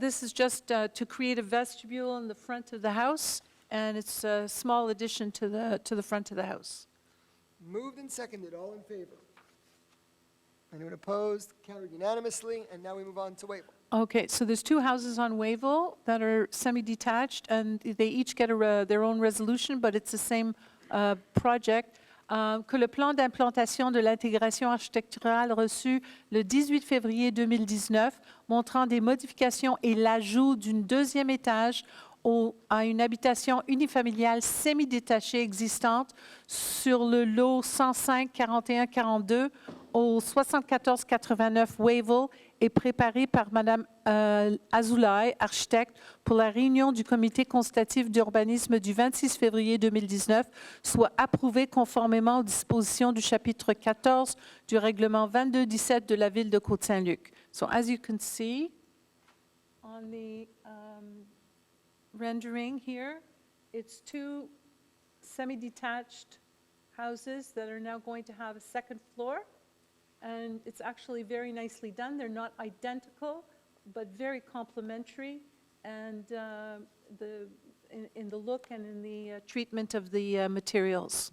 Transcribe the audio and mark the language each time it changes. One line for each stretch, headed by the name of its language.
English: This is just to create a vestibule in the front of the house, and it's a small addition to the front of the house. Moved and seconded, all in favor? Anyone opposed? Carried unanimously, and now we move on to Wavell. Okay, so there's two houses on Wavell that are semi-detached, and they each get their own resolution, but it's the same project.
French: Que le plan d'implantation de l'intégration architecturale reçu le 18 février 2019, montrant des modifications et l'ajout d'une deuxième étage à une habitation unifamiliale semi-détachée existante sur le lot 105 41 42 au 74 89 Wavell est préparé par Mme Azoulay, architecte, pour la réunion du comité consultatif d'urbanisme du 26 février 2019, soit approuvé conformément aux dispositions du chapitre 14 du règlement 2217 de la ville de Côte Saint-Luc.
English: So as you can see on the rendering here, it's two semi-detached houses that are now going to have a second floor. And it's actually very nicely done. They're not identical, but very complementary, and in the look and in the treatment of the materials.